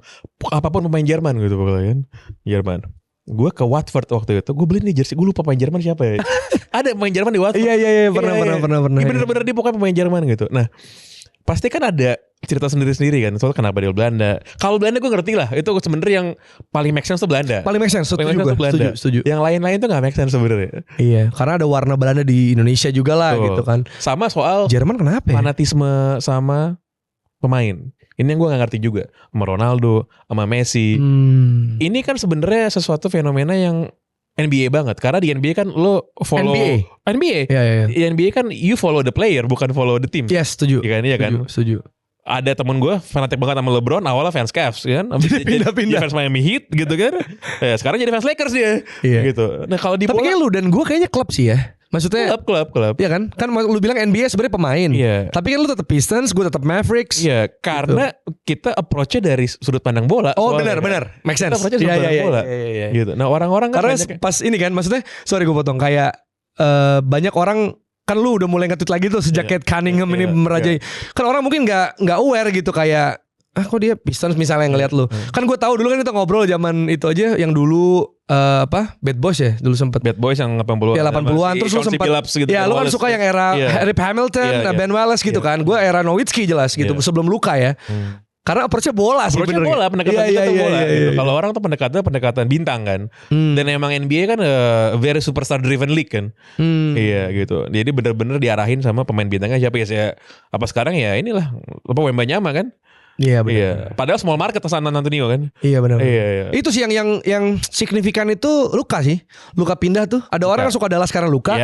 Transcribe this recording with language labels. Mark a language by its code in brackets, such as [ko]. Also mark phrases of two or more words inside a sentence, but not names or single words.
[id] Apapun pemain Jerman gitu pokoknya kan. Jerman. Gue ke Watford waktu itu, gue beli nih jersey, gue lupa pemain Jerman siapa ya. Ada pemain Jerman di Watford. Iya, pernah. Bener-bener dia pokoknya pemain Jerman gitu. Nah, pasti kan ada cerita sendiri-sendiri kan. Soalnya kenapa dia Belanda. Kalau Belanda gue ngerti lah, itu sebenarnya yang paling [en] make sense [id] tuh Belanda. Paling [en] make sense, [id] setuju. Yang lain-lain tuh gak [en] make sense [id] sebenarnya. Iya, karena ada warna Belanda di Indonesia juga lah gitu kan. Sama soal Jerman kenapa ya? Fanatisme sama pemain. Ini yang gue gak ngerti juga sama Ronaldo, sama Messi. Ini kan sebenarnya sesuatu fenomena yang NBA banget. Karena di NBA kan lo follow NBA. Iya. Di NBA kan [en] you follow the player, [id] bukan [en] follow the team. [id] Yes, setuju. Iya kan? Setuju. Ada temen gue fanatik banget sama LeBron, awalnya fans Cavs kan. Jadi pindah. Fans Miami Heat gitu kan. Sekarang jadi fans Lakers dia. Gitu. Nah kalau di tapi kayak lu dan gue kayaknya klub sih ya. Maksudnya klub. Iya kan? Kan lu bilang NBA sebenarnya pemain. Iya. Tapi kan lu tetap Pistons, gue tetap Mavericks. Iya, karena kita approach-nya dari sudut pandang bola. Oh, benar. [en] Make sense. [id] Iya. Gitu. Nah, orang-orang kan karena pas ini kan maksudnya sorry gue potong kayak banyak orang kan lu udah mulai nge-tweet lagi tuh sejak Kate Cunningham ini merajai. Kan orang mungkin enggak aware gitu kayak kok dia Pistons misalnya ngelihat lu. Kan gue tahu dulu kan kita ngobrol zaman itu aja yang dulu Bad Boys ya dulu sempet. Bad Boys yang 80-an. Ya 80-an terus lu sempat. Gitu, ya lu kan suka yang era Rip Hamilton, Ben Wallace gitu kan. Gue era Nowitzki jelas gitu sebelum Luka ya. Karena approach-nya bola sih bener. Bola, pendekatan kita tuh bola. Gitu. Kalau orang tuh pendekatan bintang kan. Dan emang NBA kan [en] very superstar driven league [id] kan. Iya gitu. Jadi bener-bener diarahin sama pemain bintangnya siapa ya. Apa sekarang ya inilah Wembanyama kan. Iya benar. Padahal [en] small market [id] San Antonio kan. Iya benar. Iya. Itu sih yang signifikan itu Luka sih. Luka pindah tuh. Ada orang yang suka Dallas karena Luka.